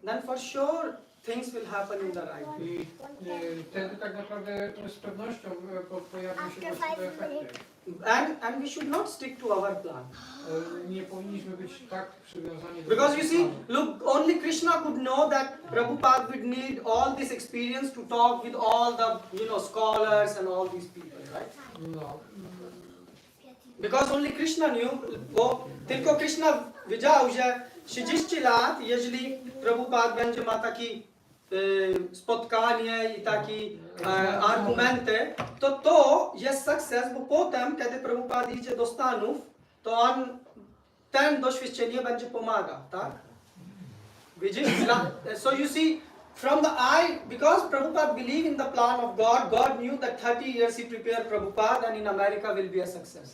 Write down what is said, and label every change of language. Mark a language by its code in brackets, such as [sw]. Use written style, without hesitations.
[en] then for sure things will happen in the right way. [pl] i wtedy tak naprawdę z pewnością pojawią się właściwe efekty. [en] And we should not stick to our plan. [pl] Nie powinniśmy być tak przywiązani do [en] Because you see, [pl] planu. [en] look, only Krishna could know that Prabhupada would need all this experience to talk with all the, scholars and all these people, right? [pl] No. [en] Because only Krishna knew, [pl] bo tylko Krishna wiedział, że 30 lat, jeżeli Prabhupada będzie ma taki spotkanie i taki argumenty, to jest sukces, bo potem, kiedy Prabhupada idzie do Stanów, to on ten doświadczenie będzie pomagał, tak? Widzisz? [en] So you see, from the eye, because Prabhupada believed in the plan of God, God knew that 30 years he prepared Prabhupada and in America will be a success.